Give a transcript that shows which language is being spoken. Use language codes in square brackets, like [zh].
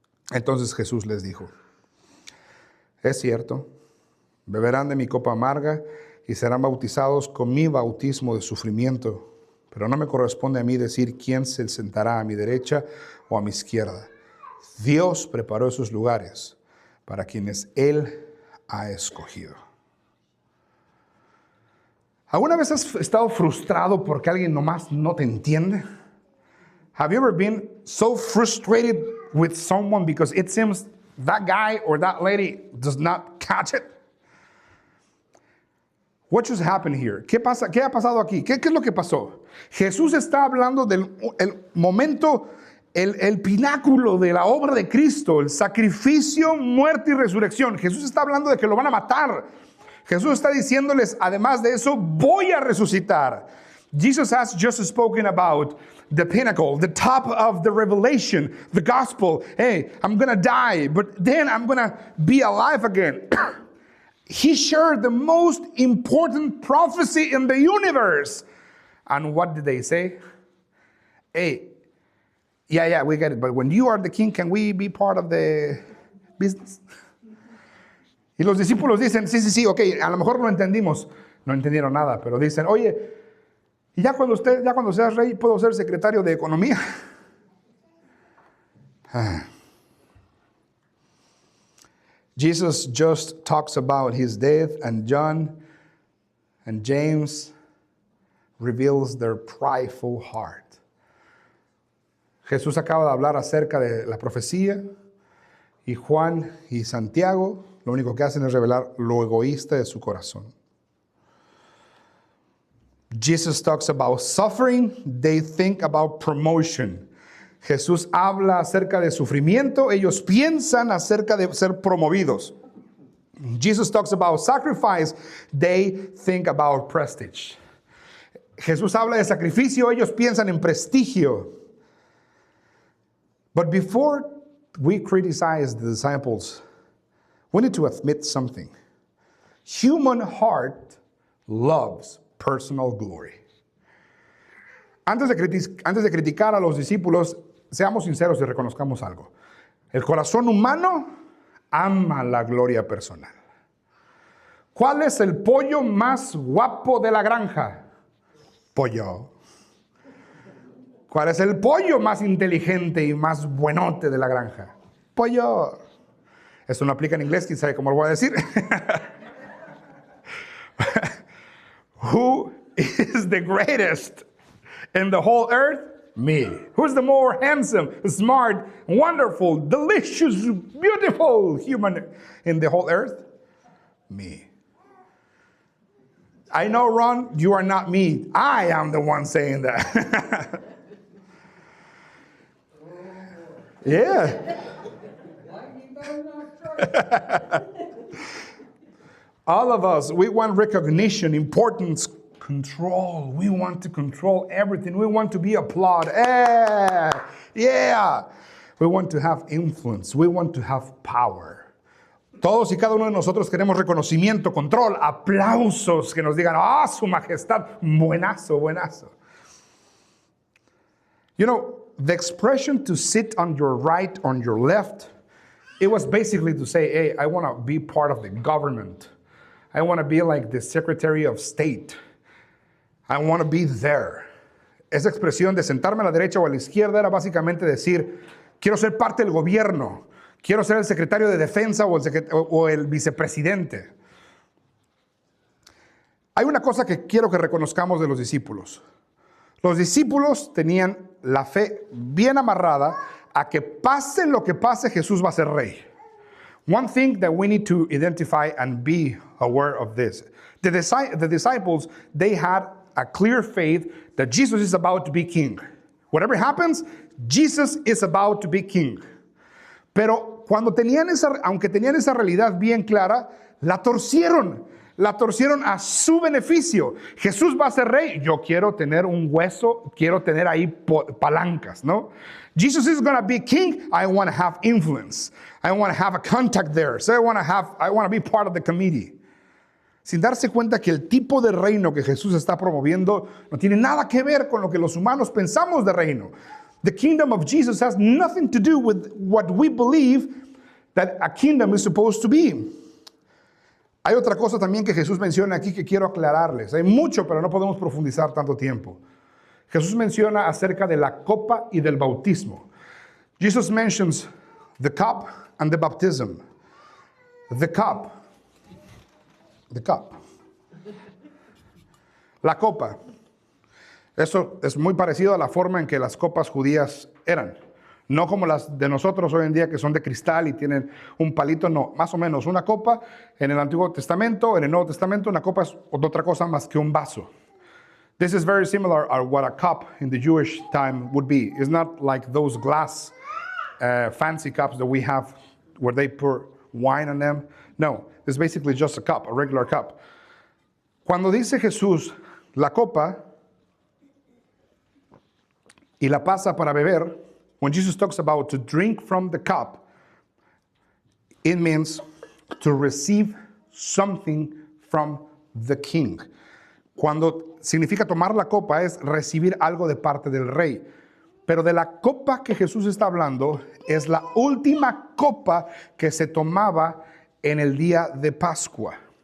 [es] Entonces Jesús les dijo, es cierto, beberán de mi copa amarga y serán bautizados con mi bautismo de sufrimiento, pero no me corresponde a mí decir quién se sentará a mi derecha o a mi izquierda. Dios preparó esos lugares para quienes Él ha escogido. ¿Alguna vez has estado frustrado porque alguien nomás no te entiende? [en] Have you ever been so frustrated with someone because it seems that guy or that lady does not catch it? What just happened here? [es] ¿Qué ha pasado aquí? ¿Qué es lo que pasó? Jesús está hablando del momento, el pináculo de la obra de Cristo, el sacrificio, muerte y resurrección. Jesús está hablando de que lo van a matar. Jesús está diciéndoles, además de eso, voy a resucitar. [en] Jesus has just spoken about the pinnacle, the top of the revelation, the gospel. Hey, I'm going to die, but then I'm going to be alive again. He shared the most important prophecy in the universe. And what did they say? Hey, yeah, we get it. But when you are the king, can we be part of the business? [es] Y los discípulos dicen, sí, ok, a lo mejor lo entendimos. No entendieron nada, pero dicen, oye, y ya cuando seas rey, ¿puedo ser secretario de economía? [en] Jesus just talks about his death, and John and James reveals their prideful heart. [es] Jesús acaba de hablar acerca de la profecía, y Juan y Santiago lo único que hacen es revelar lo egoísta de su corazón. [en] Jesus talks about suffering, they think about promotion. [es] Jesús habla acerca de sufrimiento, ellos piensan acerca de ser promovidos. [en] Jesus talks about sacrifice, they think about prestige. [es] Jesús habla de sacrificio, ellos piensan en prestigio. [en] But before we criticize the disciples, we need to admit something. Human heart loves personal glory. [es] Antes de criticar a los discípulos, seamos sinceros y reconozcamos algo. El corazón humano ama la gloria personal. ¿Cuál es el pollo más guapo de la granja? Pollo. ¿Cuál es el pollo más inteligente y más buenote de la granja? Pollo. Eso no aplica en inglés, quién sabe cómo lo voy a decir. [en] Who is the greatest in the whole earth? Me. Who's the more handsome, smart, wonderful, delicious, beautiful human in the whole earth? Me. I know, Ron, you are not me. I am the one saying that. Yeah. All of us, we want recognition, importance, control. We want to control everything. We want to be applauded. Yeah. We want to have influence. We want to have power. [es] Todos y cada uno de nosotros queremos reconocimiento, control, aplausos, que nos digan, su majestad, buenazo, buenazo. [en] You know, the expression to sit on your right, on your left, it was basically to say, hey, I want to be part of the government. I want to be like the Secretary of State. I want to be there. [es] Esa expresión de sentarme a la derecha o a la izquierda era básicamente decir, quiero ser parte del gobierno. Quiero ser el secretario de defensa o el vicepresidente. Hay una cosa que quiero que reconozcamos de los discípulos. Los discípulos tenían la fe bien amarrada a que pase lo que pase, Jesús va a ser rey. [en] One thing that we need to identify and be aware of this. The disciples, they had a clear faith that Jesus is about to be king. Whatever happens, Jesus is about to be king. [es] Pero aunque tenían esa realidad bien clara, la torcieron a su beneficio. Jesús va a ser rey, yo quiero tener un hueso, quiero tener ahí palancas, ¿no? [en] Jesus is going to be king, I want to have influence. I want to have a contact there. So I want to be part of the committee. [es] Sin darse cuenta que el tipo de reino que Jesús está promoviendo no tiene nada que ver con lo que los humanos pensamos de reino. [en] The kingdom of Jesus has nothing to do with what we believe that a kingdom is supposed to be. [es] Hay otra cosa también que Jesús menciona aquí que quiero aclararles. Hay mucho, pero no podemos profundizar tanto tiempo. Jesús menciona acerca de la copa y del bautismo. [en] Jesus mentions the cup and the baptism. The cup. [es] La copa. Eso es muy parecido a la forma en que las copas judías eran. No como las de nosotros hoy en día que son de cristal y tienen un palito, no. Más o menos una copa en el Antiguo Testamento, en el Nuevo Testamento, una copa es otra cosa más que un vaso. [en] This is very similar to what a cup in the Jewish time would be. It's not like those glass fancy cups that we have where they pour wine on them. No, it's basically just a cup, a regular cup. [es] Cuando dice Jesús la copa y la pasa para beber, [en] when Jesus talks about to drink from the cup, it means to receive something from the king. [es] Cuando significa tomar la copa es recibir algo de parte del rey. Pero de la copa que Jesús está hablando es la última copa que se tomaba en el día de Pascua.